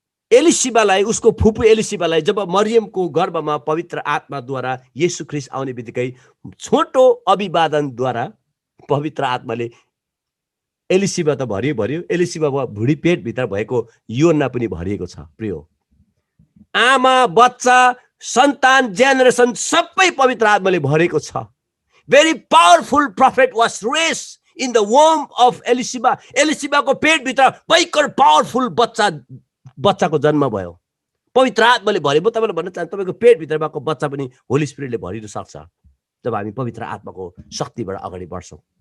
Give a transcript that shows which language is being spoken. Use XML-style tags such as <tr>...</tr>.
<ne>एलिसिबालाई, उसको फुपू एलिसिबालाई जब मरियमको गर्भमा पवित्र आत्माद्वारा येशू ख्रीष्ट आउने बित्तिकै छोटो अभिवादनद्वारा पवित्र आत्माले एलिसिबा त भरियो, एलिसिबा भुँडी पेटभित्र भएको योना पनि भरिएको छ। प्रियो, आमा, बच्चा, सन्तान, जेनेरेसन सबै पवित्र आत्माले भरेको छ।</ne> <en>Very powerful prophet was raised in the womb of Elizabeth.</en> <ne>एलिसिबाको पेटभित्र भयङ्कर पावरफुल बच्चाको जन्म भयो, पवित्र आत्माले भरे। म तपाईँलाई भन्न चाहन्छु, तपाईँको पेटभित्र भएको बच्चा पनि होली स्पिरिटले भरिन सक्छ जब हामी पवित्र आत्माको शक्तिबाट अगाडि बढ्छौँ।</ne>